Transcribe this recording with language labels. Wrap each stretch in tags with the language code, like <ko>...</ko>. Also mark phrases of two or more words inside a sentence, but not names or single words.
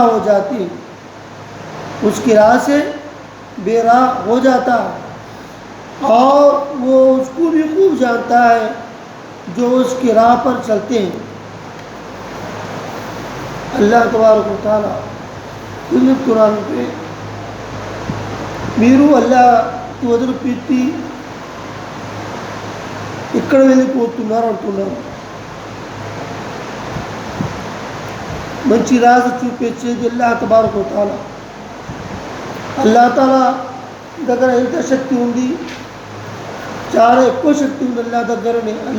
<ur>ہو جاتی ہے اس کی راہ سے بے راہ ہو جاتا ہے اور وہ اس کو بھی خوب جانتا ہے جو اس کی راہ پر چلتے ہیں</ur> <ar>اللہ تبارک و تعالیٰ</ar> <ur>قرآن پہ</ur> <te>మీరు అల్లా వదిలిపెట్టి ఎక్కడ వెళ్ళిపోతున్నారు అంటున్నారు మంచి రాజు చూపించేది</te> <ar>الله تبارك وتعالى الله تعالى</ar> <te>దగ్గర ఎంత శక్తి ఉంది చాలా ఎక్కువ శక్తి ఉంది అల్లాహ్ దగ్గరనే</te>